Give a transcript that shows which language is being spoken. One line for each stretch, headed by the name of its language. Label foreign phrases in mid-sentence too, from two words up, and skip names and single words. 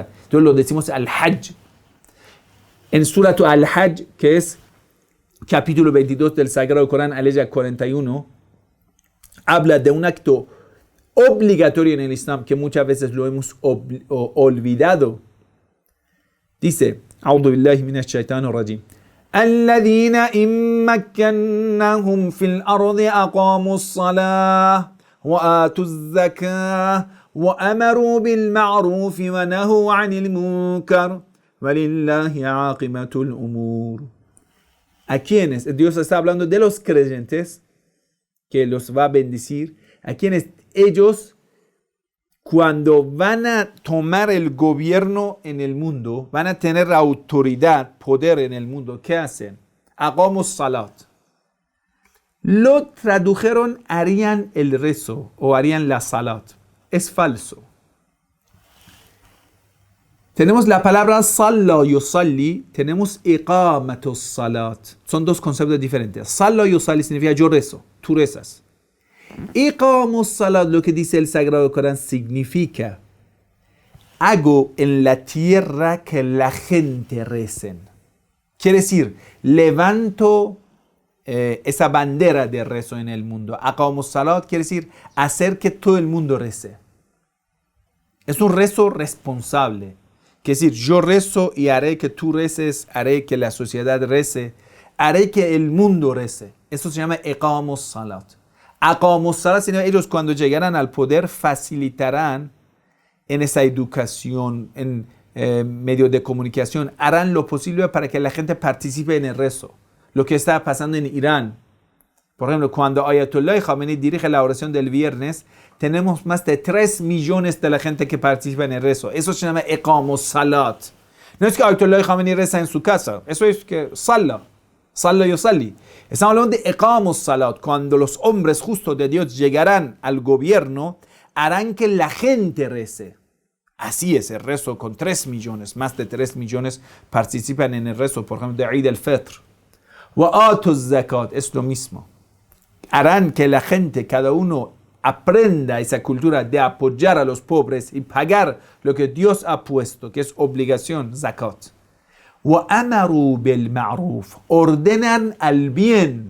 Spanish: Entonces lo decimos al-Hajj. En Surat al-Hajj, que es capítulo 22 del Sagrado Corán, aleya 41, habla de un acto obligatorio en el Islam que muchas veces lo hemos olvidado. Dice,
Arabic: أعوذ بالله من الشيطان الرجيم. الذين إن مكناهم في الأرض أقاموا الصلاة وآتوا الزكاة وأمروا بالمعروف ونهوا عن المنكر ولله عاقبة الأمور.
Spanish: ¿A quiénes? Dios está hablando de los creyentes que los va a bendecir. A quienes ellos, cuando van a tomar el gobierno en el mundo, van a tener autoridad, poder en el mundo, ¿qué hacen? Hagamos salat. Lo tradujeron, harían el rezo o harían la salat. Es falso. Tenemos la palabra
Arabic: صلى يصلي,
Spanish: tenemos
Arabic: إقامة الصلاة.
Spanish: Son dos conceptos diferentes.
Arabic: صلى يصلي
Spanish: significa yo rezo, tú rezas.
Arabic: إقامة الصلاة,
Spanish: lo que dice el Sagrado Corán, significa hago en la tierra que la gente recen. Quiere decir, levanto esa bandera de rezo en el mundo.
Arabic: إقامة الصلاة
Spanish: quiere decir hacer que todo el mundo rece. Es un rezo responsable. Quiere decir, yo rezo y haré que tú reces, haré que la sociedad rece, haré que el mundo rece. Eso se llama
Arabic: إقامة الصلاة. أقاموا الصلاة,
Spanish: sino ellos cuando llegarán al poder facilitarán en esa educación, en medios de comunicación, harán lo posible para que la gente participe en el rezo. Lo que está pasando en Irán. Por ejemplo, cuando Ayatollah Khamenei dirige la oración del viernes, tenemos más de 3 millones de la gente que participa en el rezo. Eso se llama
Arabic: إقامة الصلاة.
Spanish: No es que Ayatollah Khamenei reza en su casa. Eso es que
Arabic: صلى يصلي.
Spanish: Estamos hablando de
Arabic: إقامة الصلاة.
Spanish: Cuando los hombres justos de Dios llegarán al gobierno, harán que la gente rece. Así es el rezo con 3 millones. Más de 3 millones participan en el rezo. Por ejemplo, de Eid al-Fitr.
Arabic: وآتوا الزكاة.
Spanish: Es lo mismo. Harán que la gente, cada uno, aprenda esa cultura de apoyar a los pobres y pagar lo que Dios ha puesto, que es obligación, zakat. وَأَمَرُوا بِالْمَعْرُوفِ. Ordenan al bien.